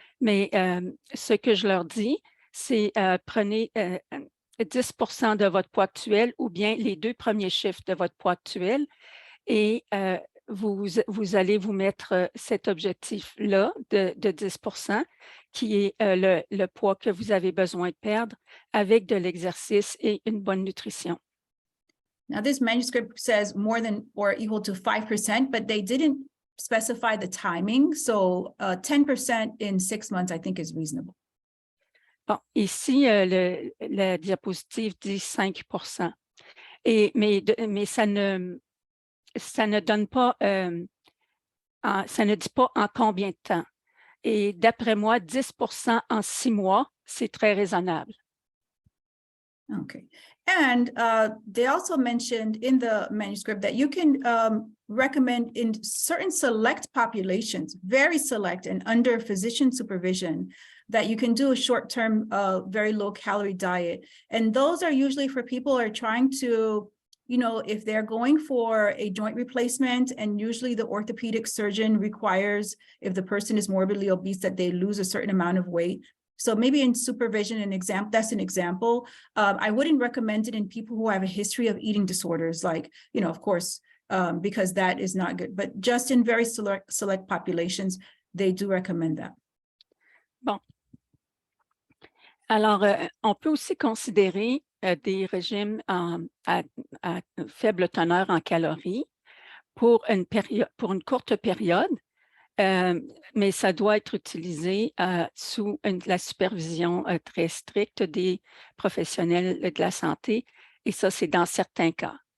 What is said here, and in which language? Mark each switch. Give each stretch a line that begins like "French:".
French: Mais ce que je leur dis, c'est prenez 10% de votre poids actuel ou bien les 2 premiers chiffres de votre poids actuel et vous allez vous mettre cet objectif-là de 10% qui est le poids que vous avez besoin de perdre avec de l'exercice et une bonne nutrition.
English: Now, this manuscript says more than or equal to 5%, but they didn't specify the timing. So 10% in 6 months, I think, is reasonable.
French: Bon, ici, la diapositive dit 5%. Mais ça ne donne pas, ça ne dit pas en combien de temps. Et d'après moi, 10% en 6 mois, c'est très raisonnable. Okay.
English: And they also mentioned in the manuscript that you can recommend in certain select populations, very select and under physician supervision, that you can do a short-term, very low-calorie diet. And those are usually for people who are trying to, if they're going for a joint replacement, and usually the orthopedic surgeon requires, if the person is morbidly obese, that they lose a certain amount of weight. So maybe in supervision, that's an example. I wouldn't recommend it in people who have a history of eating disorders, like, of course, because that is not good. But just in very select populations, they do recommend that.
French: Bon. Alors, on peut aussi considérer des régimes à faible teneur en calories pour une courte période, mais ça doit être utilisé sous la supervision très stricte des professionnels de la santé, et ça, c'est dans certains cas.